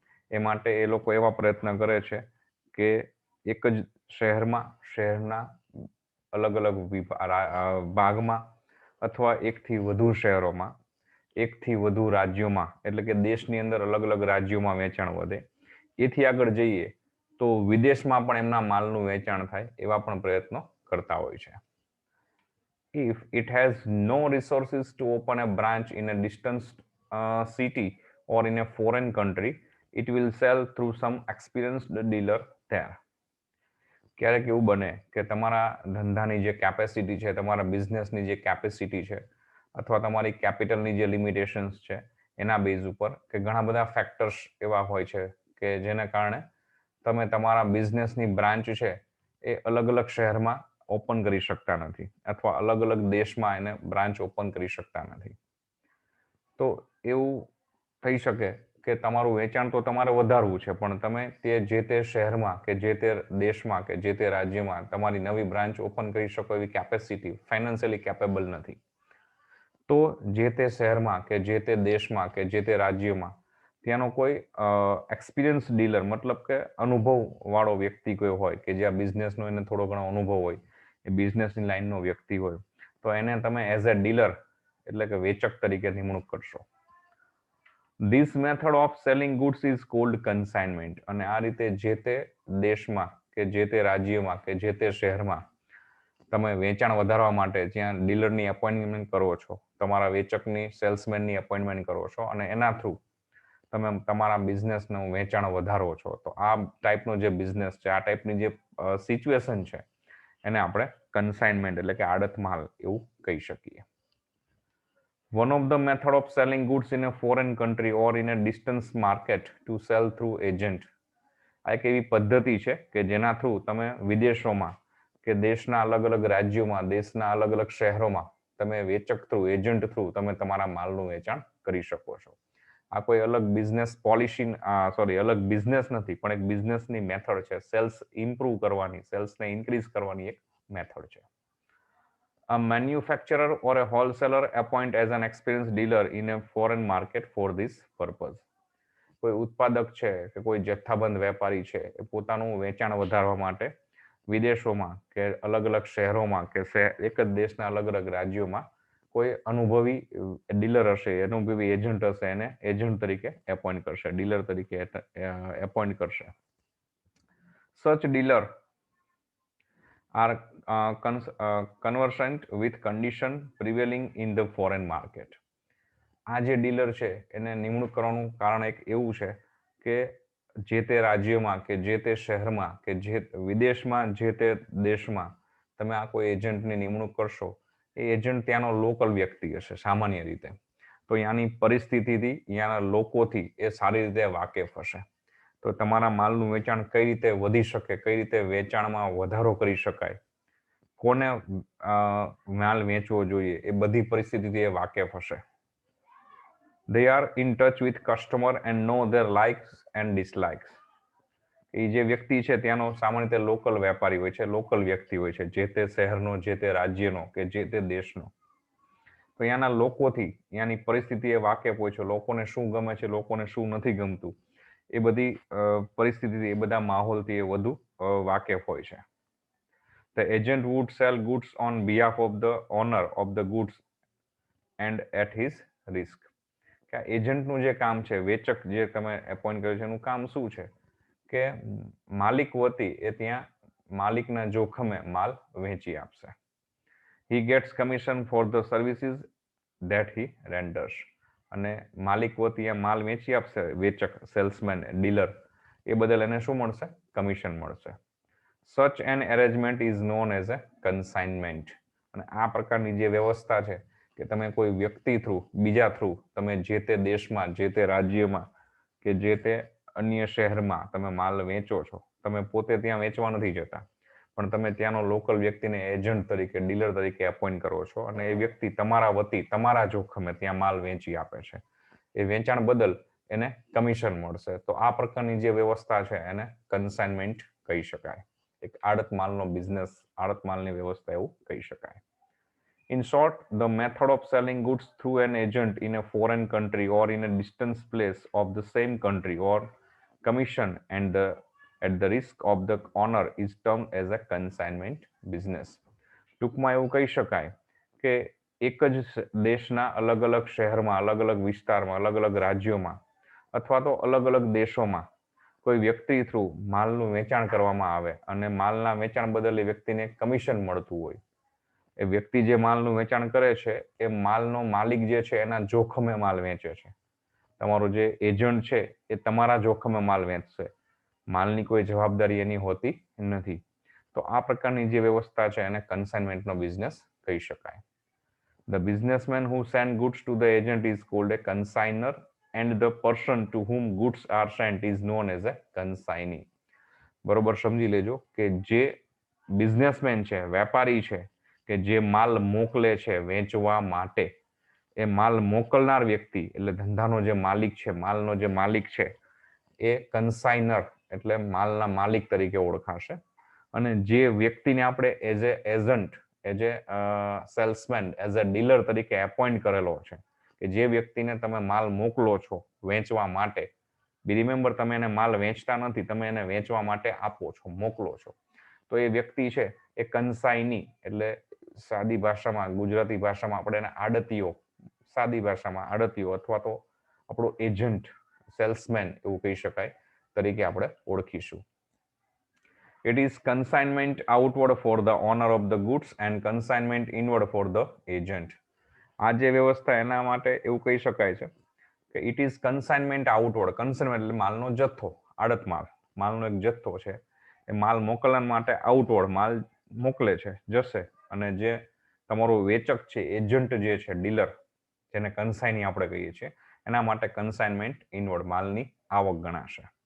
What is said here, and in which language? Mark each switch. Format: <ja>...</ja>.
<gu>એ માટે એ લોકો એવા પ્રયત્ન કરે છે કે એક જ શહેરના અલગ અલગ ભાગમાં અથવા એકથી વધુ શહેરોમાં, એકથી વધુ રાજ્યોમાં, એટલે કે દેશની અંદર અલગ અલગ રાજ્યોમાં વેચાણ વધે. એથી આગળ જઈએ તો વિદેશમાં પણ એમના માલનું વેચાણ થાય એવા પણ પ્રયત્નો કરતા હોય છે.</gu> <en>If it has no resources to open a branch in a distant city or in a foreign country, it will sell through some experienced dealer there.</en> <gu>ક્યારેક એવું બને કે તમારા ધંધાની જે કેપેસિટી છે, તમારા બિઝનેસની જે કેપેસિટી છે, અથવા તમારી કેપિટલની જે લિમિટેશન્સ છે એના બેઝ ઉપર, કે ઘણા બધા ફેક્ટર્સ એવા હોય છે કે જેના કારણે તમે તમારા બિઝનેસની બ્રાન્ચ છે એ અલગ અલગ શહેરમાં ઓપન કરી શકતા નથી, અથવા અલગ અલગ દેશમાં એને બ્રાન્ચ ઓપન કરી શકતા નથી. તો એવું થઈ શકે કે તમારું વેચાણ તો તમારે વધારવું છે, પણ તમે જે તે શહેરમાં કે જે તે દેશમાં કે જે તે રાજ્યમાં તમારી નવી બ્રાન્ચ ઓપન કરી શકો એવી કેપેસિટી, ફાઇનાન્શિયલી કેપેબલ નથી. તો જે તે શહેરમાં કે જે તે દેશમાં કે જે તે રાજ્યમાં ત્યાંનો કોઈ એક્સપિરિયન્સ ડીલર, મતલબ કે અનુભવ વાળો વ્યક્તિ કોઈ હોય કે જે આ બિઝનેસનો એને થોડો ઘણો અનુભવ હોય, એ બિઝનેસની લાઈનનો વ્યક્તિ હોય, તો એને તમે</gu> <en>as a dealer</en> <gu>એટલે કે વેચક તરીકે નિમણૂક કરશો.</gu> <en>This method of selling goods is called consignment.</en> <gu>અને આ રીતે જે તે દેશમાં કે જે તે રાજ્યમાં કે જે તે શહેરમાં તમે વેચાણ વધારવા માટે જ્યાં ડીલરની એપોઇન્ટમેન્ટ કરો છો, તમારા વેચકની, સેલ્સમેનની એપોઇન્ટમેન્ટ કરો છો, અને એના થ્રુ તમે તમારા બિઝનેસનું વેચાણ વધારો છો. તો આ ટાઈપનો જે બિઝનેસ છે, આ ટાઈપની જે સિચ્યુએશન છે એને આપણે કન્સાઇનમેન્ટ એટલે કે આડત માલ એવું કહી શકીએ.</gu> <en>One of the method of selling goods in a foreign country or in a distance market to sell through agent.</en> <gu>આ એક એવી પદ્ધતિ છે કે જેના થ્રુ તમે વિદેશોમાં કે દેશના અલગ અલગ રાજ્યોમાં, દેશના અલગ અલગ શહેરોમાં તમે વેચક થ્રુ, એજન્ટ થ્રુ તમે તમારા માલનું વેચાણ કરી શકો છો. આ કોઈ અલગ બિઝનેસ પોલિસી, અલગ બિઝનેસ નથી, પણ એક બિઝનેસની મેથડ છે. સેલ્સ ઇમ્પ્રૂવ કરવાની, સેલ્સને ઇન્ક્રીઝ કરવાની એક મેથડ છે.</gu> <en>A manufacturer or a wholesaler appoint as an experienced dealer in a foreign market for this purpose.</en> <gu>કોઈ ઉત્પાદક છે કે કોઈ જથ્થાબંધ વેપારી છે એ પોતાનું વેચાણ વધારવા માટે વિદેશોમાં કે અલગ અલગ શહેરોમાં કે એક જ દેશના અલગ અલગ રાજ્યોમાં કોઈ અનુભવી ડીલર હશે, અનુભવી એજન્ટ હશે, એને એજન્ટ તરીકે એપોઇન્ટ કરશે, ડીલર તરીકે એપોઇન્ટ કરશે.</gu> <en>Such dealer are conversant with condition prevailing in the foreign market.</en> <gu>આ જે ડીલર છે એને નિમણૂક કરવાનું કારણ એક એવું છે કે જે તે રાજ્યમાં કે જે તે શહેરમાં કે જે વિદેશમાં જે તે દેશમાં તમે આ કોઈ એજન્ટની નિમણૂક કરશો, એ એજન્ટ ત્યાંનો લોકલ વ્યક્તિ હશે સામાન્ય રીતે, તો ત્યાંની પરિસ્થિતિથી, ત્યાંના લોકોથી એ સારી રીતે વાકેફ હશે. તો તમારા માલનું વેચાણ કઈ રીતે વધી શકે, કઈ રીતે વેચાણમાં વધારો કરી શકાય, કોને માલ વેચવો જોઈએ, એ બધી પરિસ્થિતિથી એ વાકેફ હશે.</gu> <en>They are in touch with customer and know their likes and dislikes.</en> <gu>એ જે વ્યક્તિ છે ત્યાંનો સામાન્ય રીતે લોકલ વેપારી હોય છે, લોકલ વ્યક્તિ હોય છે, જે તે શહેરનો, જે તે રાજ્યનો કે જે તે દેશનો. તો ત્યાંના લોકોથી, ત્યાંની પરિસ્થિતિ એ વાકેફ હોય છે, લોકોને શું ગમે છે, લોકોને શું નથી ગમતું, એ બધી પરિસ્થિતિથી, એ બધા માહોલથી એ વધુ વાકેફ હોય છે.</gu> <en>The agent would sell goods on behalf of the owner of the goods and at his risk.</en> <gu>કે એજન્ટનું જે કામ છે, વેચક જે તમે એપોઇન્ટ કર્યું છે, એનું કામ શું છે કે માલિક વતી એ ત્યાં માલિકના જોખમે માલ વેચી આપશે.</gu> <en>He gets commission for the services that he renders.</en> <gu>અને માલિક વતી એ માલ વેચી આપશે, વેચક, સેલ્સમેન, ડીલર, એ બદલ એને શું મળશે? કમિશન મળશે.</gu> <en>Such an arrangement is known as a consignment.</en> <gu>અને આ પ્રકારની જે વ્યવસ્થા છે કે તમે કોઈ વ્યક્તિ થ્રુ, બીજા થ્રુ તમે જે તે દેશમાં, જે તે રાજ્યમાં કે જે તે અન્ય શહેરમાં તમે માલ વેચો છો, તમે પોતે ત્યાં વેચવા નથી જતા, પણ તમે ત્યાંનો લોકલ વ્યક્તિને એજન્ટ તરીકે, ડીલર તરીકે એપોઇન્ટ કરો છો, અને એ વ્યક્તિ તમારા વતી, તમારા જોખમે ત્યાં માલ વેચી આપે છે. એ વેચાણ બદલ એને કમિશન મળશે. તો આ પ્રકારની જે વ્યવસ્થા છે એને કન્સાઇનમેન્ટ કહી શકાય. એક આડત માલનો બિઝનેસ, આડત માલની વ્યવસ્થા એવું કહી શકાય.</gu> <en>In short, the method of selling goods through an agent in a foreign country or in a distant place of the same country or commission and at the risk of the owner is termed as a consignment business.</en> <gu>ટૂંકમાં એવું કહી શકાય કે એક જ દેશના અલગ અલગ શહેરમાં, અલગ અલગ વિસ્તારમાં, અલગ અલગ રાજ્યોમાં અથવા તો અલગ અલગ દેશોમાં કોઈ વ્યક્તિ થ્રુ માલનું વેચાણ કરવામાં આવે અને માલના વેચાણ બદલ એ વ્યક્તિને કમિશન મળતું હોય. એ વ્યક્તિ જે માલનું વેચાણ કરે છે એ માલનો માલિક જે છે એના જોખમે માલ વેચે છે. તમારો જે એજન્ટ છે એ તમારા જોખમે માલ વેચશે, માલની કોઈ જવાબદારી એની હોતી નથી. તો આ પ્રકારની જે વ્યવસ્થા છે એને કન્સાઇનમેન્ટનો બિઝનેસ કહી શકાય.</gu> <en>The businessman who sends goods to the agent is called a consignor and the person to whom goods are sent is known as a consignee.</en> <gu>બરોબર સમજી લેજો કે જે બિઝનેસમેન છે, વેપારી છે, કે જે માલ મોકલે છે વેચવા માટે, એ માલ મોકલનાર વ્યક્તિ એટલે ધંધાનો જે માલિક છે, માલનો જે માલિક છે, એ કન્સાઇનર એટલે માલના માલિક તરીકે ઓળખાશે. અને જે વ્યક્તિને આપણે</gu> <en>as a agent, as a salesman, as a dealer</en> <gu>તરીકે એપોઇન્ટ કરેલો છે, કે જે વ્યક્તિને તમે માલ મોકલો છો વેચવા માટે, રિમેમ્બર તમે એને માલ વેચતા નથી, તમે એને વેચવા માટે આપો છો, મોકલો છો, તો એ વ્યક્તિ છે એ કન્સાઇની એટલે સાદી ભાષામાં, ગુજરાતી ભાષામાં આપણે એને આડતીઓ, સાદી ભાષામાં આડતીઓ અથવા તો આપણો એજન્ટ, સેલ્સમેન એવું કહી શકાય તરીકે આપણે ઓળખીશું.</gu> <en>It is consignment outward for the owner of the goods and consignment inward for the agent.</en> <gu>આ જે વ્યવસ્થા એના માટે એવું કહી શકાય છે કે</gu> <en>It is consignment outward.</en> <gu>Consignment એટલે માલનો જથ્થો, આડત માલ, માલનો એક જથ્થો છે, એ માલ મોકલવા માટે આઉટવર્ડ માલ મોકલે છે, જશે, અને જે તમારો વેચક છે, એજન્ટ જે છે, ડીલર, જેને કન્સાઇની આપણે કહીએ છીએ, એના માટે કન્સાઇનમેન્ટ ઇનવર્ડ માલની આવક ગણાશે.</gu>